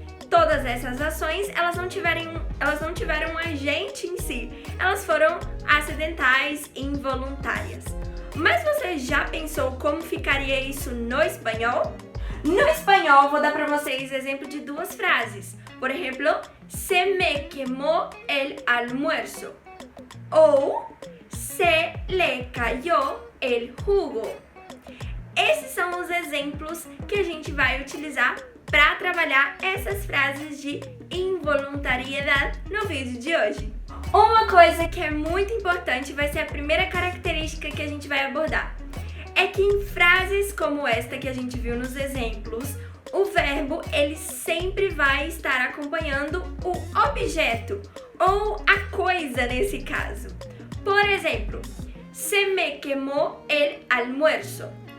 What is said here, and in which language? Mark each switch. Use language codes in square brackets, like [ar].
[pt] Todas essas ações, elas não tiveram um agente em si, elas foram acidentais e involuntárias. Mas você já pensou como ficaria isso no espanhol? No espanhol, vou dar para vocês exemplo de duas frases. Por exemplo, [es] se me quemó el almuerzo ou se le cayó el jugo. [pt] Esses são os exemplos que a gente vai utilizar para trabalhar essas frases de involuntariedade no vídeo de hoje. Uma coisa que é muito importante vai ser a primeira característica que a gente vai abordar. É que em frases como esta que a gente viu nos exemplos, o verbo ele sempre vai estar acompanhando o objeto ou a coisa nesse caso. Por exemplo, [es] se me quemó el almuerzo.